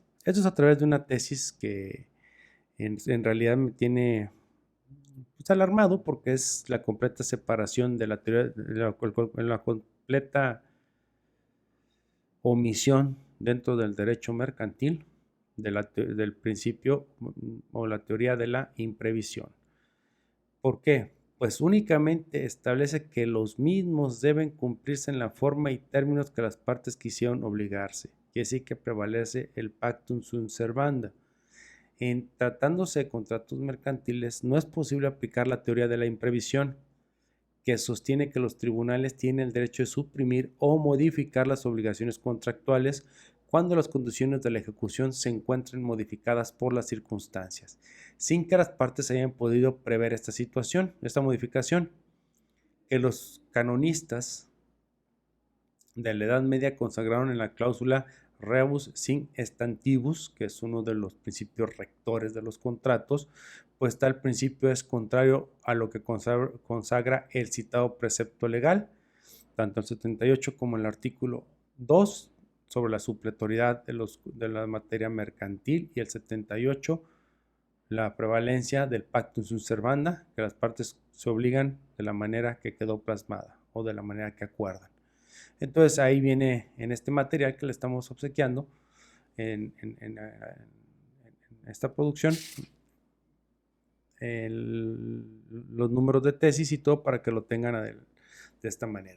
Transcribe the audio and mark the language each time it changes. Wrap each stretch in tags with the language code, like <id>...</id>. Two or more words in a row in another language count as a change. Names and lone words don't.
<es>Esto es a través de una tesis que en realidad me tiene alarmado, porque es la completa separación de la teoría, la completa omisión dentro del derecho mercantil del principio o la teoría de la imprevisión. ¿Por qué? Pues únicamente establece que los mismos deben cumplirse en la forma y términos que las partes quisieron obligarse, y así que prevalece el</es> <la>pactum sunt servanda.</la> <es>En tratándose de contratos mercantiles, no es posible aplicar la teoría de la imprevisión, que sostiene que los tribunales tienen el derecho de suprimir o modificar las obligaciones contractuales cuando las condiciones de la ejecución se encuentren modificadas por las circunstancias, sin que las partes hayan podido prever esta modificación, que los canonistas de la Edad Media consagraron en la cláusula</es> <la>rebus sin stantibus,</la> <es>que es uno de los principios rectores de los contratos, pues tal principio es contrario a lo que consagra el citado precepto legal, tanto el 78 como el artículo 2 sobre la supletoriedad de la materia mercantil, y el 78 la prevalencia del</es> <la>pactum sunt servanda,</la> <es>que las partes se obligan de la manera que quedó plasmada o de la manera que acuerdan. Entonces ahí viene en este material que le estamos obsequiando en esta producción los números de tesis y todo para que lo tengan de esta manera.</es>